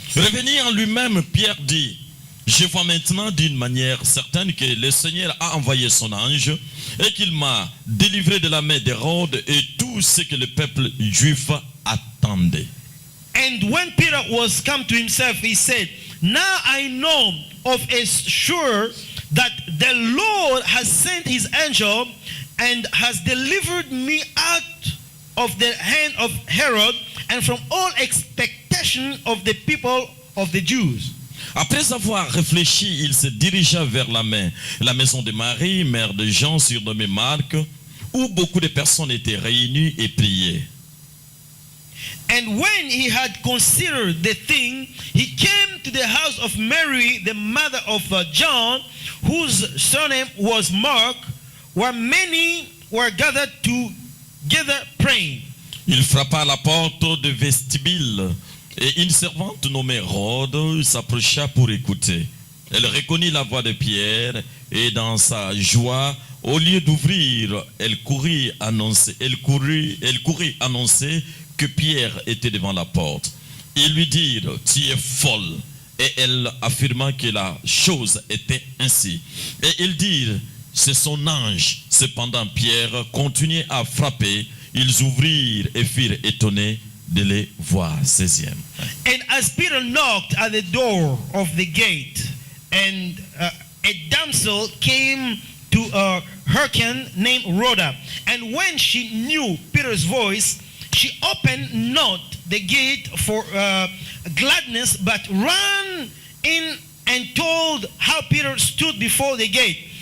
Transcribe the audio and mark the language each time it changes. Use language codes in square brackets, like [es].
[fr] Revenu en lui-même, Pierre dit, je vois maintenant d'une manière certaine que le Seigneur a envoyé son ange et qu'il m'a délivré de la main d'Hérode et tout ce que le peuple juif attendait. [en] And when Peter was come to himself, he said, now I know of a sure that the Lord has sent his angel and has delivered me out of the hand of Herod and from all expectation of the people of the Jews. [fr] Après avoir réfléchi, il se dirigea vers la maison de Marie, mère de Jean, surnommé Marc, où beaucoup de personnes étaient réunies et priaient. [en] And when he had considered the thing, he came to the house of Mary, the mother of John, whose surname was Mark, where many were gathered together praying. [fr] Il frappa à la porte du vestibule, et une servante nommée Rhode s'approcha pour écouter. Elle reconnut la voix de Pierre, et dans sa joie, au lieu d'ouvrir, elle courit annoncer que Pierre était devant la porte. Ils lui dirent, tu es folle. Et elle affirma que la chose était ainsi. Et ils dirent, c'est son ange. Cependant, Pierre continuait à frapper. Ils ouvrirent et furent étonnés de les voir. 16e. [en] And as Peter knocked at the door of the gate, and a damsel came to hearken named Rhoda. And when she knew Peter's voice, she opened not the gate for gladness, but ran in and told how Peter stood before the gate.